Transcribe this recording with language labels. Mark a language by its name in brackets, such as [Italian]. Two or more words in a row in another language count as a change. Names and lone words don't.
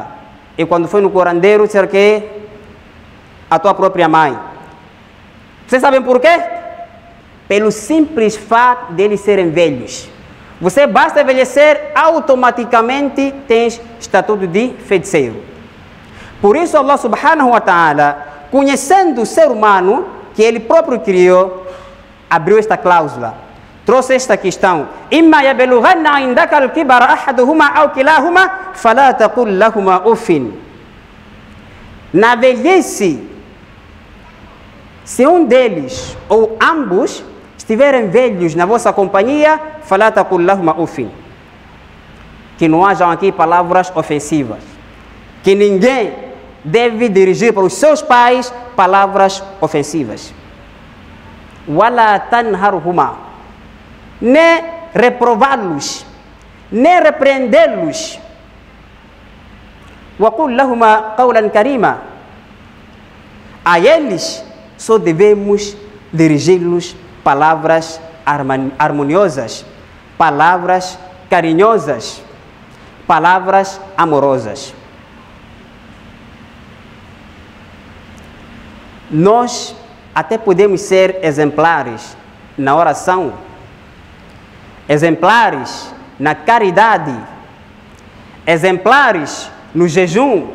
[Portuguese] E quando foi no curandeiro, disseram que a tua própria mãe. Vocês sabem por quê? Pelo simples fato deles serem velhos. Você basta envelhecer, automaticamente tens estatuto de feiticeiro. Por isso Allah [Arabic] سبحانه وتعالى, [Portuguese] conhecendo o ser humano que ele próprio criou, abriu esta cláusula, trouxe esta questão: [Arabic] إِمَّا يَبْلُغَنَّ عِنْدَكَ الْكِبَرَ أَحَدُهُمَا أَوْ كِلَاهُمَا فَلَا تَقُلْ لَهُمَا أُفٍ. [Portuguese] Na velhice, se um deles ou ambos estiverem velhos na vossa companhia, [Arabic] فَلَا تَقُلْ لَهُمَا أُفٍ. [Portuguese] Que não hajam aqui palavras ofensivas. Que ninguém deve dirigir para os seus pais palavras ofensivas. [Arabic] ولا تنهرهما, [Portuguese] nem reprová-los, nem repreendê-los. [Arabic] وقل لهما قولا كريما, [Portuguese] a eles só devemos dirigi-los palavras harmoniosas, palavras carinhosas, palavras amorosas. Nós até podemos ser exemplares na oração, exemplares na caridade, exemplares no jejum.